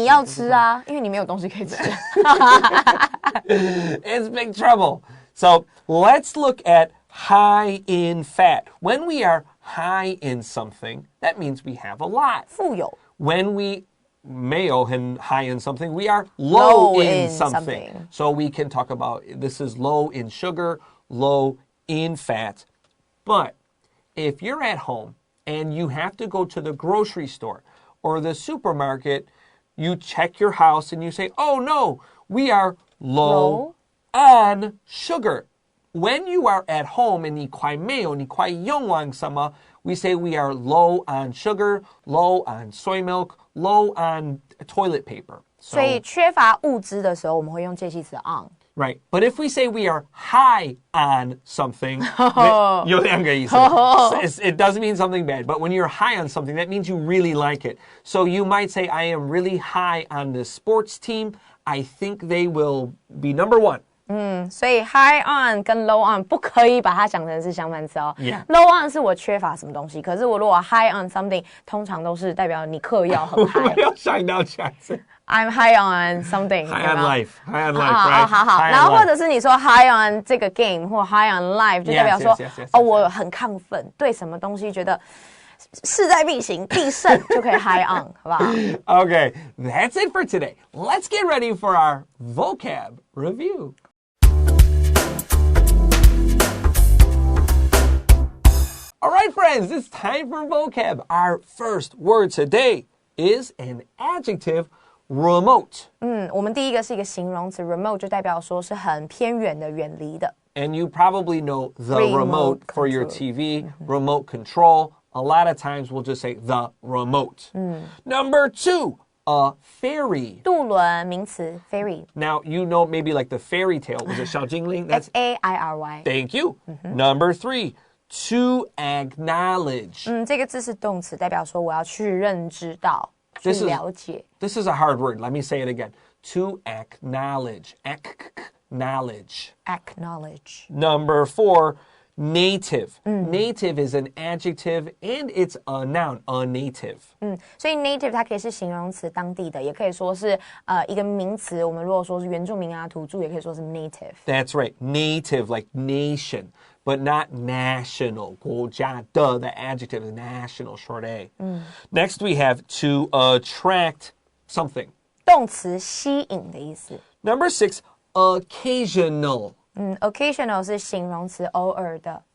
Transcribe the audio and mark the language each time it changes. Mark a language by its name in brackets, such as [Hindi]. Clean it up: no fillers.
[Chinese] 你要吃啊，因为你没有东西可以吃。 [English] It's big trouble. So let's look at high in fat. When we are high in something, that means we have a lot. [Chinese] 富有。 [English] When we [Chinese] 没有很 [English] high in something, we are low in something. So we can talk about this is low in sugar, low in fat. But if you're at home and you have to go to the grocery store or the supermarket, you check your house and you say, oh no, we are low on sugar. When you are at home and [Chinese] 你快没有，你快用完什么, [English] we say we are low on sugar, low on soy milk, low on toilet paper. [Chinese] 所以缺乏物资的时候，我们会用介系词 on。 [English] Right. But if we say we are high on something, [Chinese] 有两个意思. [English] It doesn't mean something bad. But when you're high on something, that means you really like it. So you might say, I am really high on the sports team. I think they will be number one. [Chinese] 所以 high on 跟 low on 不可以把它想成是相反词哦。 [English] Yeah. [Chinese] Low on 是我缺乏什么东西，可是我如果 [English] high on something， [Chinese] 通常都是代表你嗑药很 high。没有想到这样子。 [English] I'm high on something. High on life. High on life, [Chinese] 好 [English] right? [Chinese] 好，然后或者是你说 high on 这个 game 或 high on life， 就代表说哦，我很亢奋，对什么东西觉得势在必行，必胜就可以 high on， 好不好 [English] Okay, that's it for today. Let's get ready for our vocab review. All right, friends, it's time for vocab. Our first word today is an adjective, remote. [Chinese] 我们第一个是一个形容词 remote， 就代表说是很偏远的、远离的。 [English] And you probably know the remote for your TV, remote control. A lot of times we'll just say the remote. Number 2, a ferry. [Chinese] 渡轮名词 ferry. [English] Now, you know maybe like the fairy tale. Was it [Chinese] 小精灵? [English] That's F-A-I-R-Y. Thank you. Number 3, to acknowledge. [Chinese] 这个字是动词，代表说我要去认知到、去了解。 [English] This is a hard word. Let me say it again. To acknowledge. Acknowledge. Acknowledge. Number 4, native. Native is an adjective and it's a noun, a native. [Chinese] 所以 native 它可以是形容词，当地的，也可以说是一个名词。我们如果说是原住民啊、土著，也可以说是 native. [English] That's right. Native, like nation, but not national. [Chinese] 国家的, [English] the adjective is national, short A. Next we have to attract something. [Chinese] 动词吸引的意思。 [English] Number 6, occasional. [Chinese] Occasional 是形容词，偶尔的。